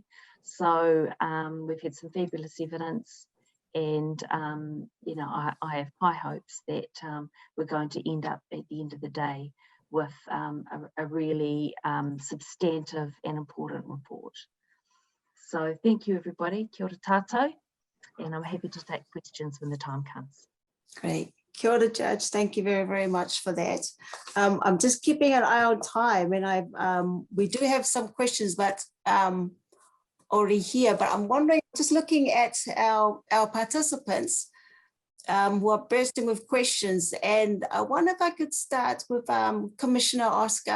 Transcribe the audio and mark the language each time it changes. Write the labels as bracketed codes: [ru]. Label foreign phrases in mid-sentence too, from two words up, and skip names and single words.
[en] So we've had some fabulous evidence, and you know, I have high hopes that we're going to end up at the end of the day with a really substantive and important report. So thank you, everybody. [mi] Kia ora tātou, [en] and I'm happy to take questions when the time comes. Great. [mi] Kia ora, [en] Judge. Thank you very, very much for that. I'm just keeping an eye on time, and we do have some questions, but already here. But I'm wondering, just looking at our participants who are bursting with questions, and I wonder if I could start with Commissioner Oscar.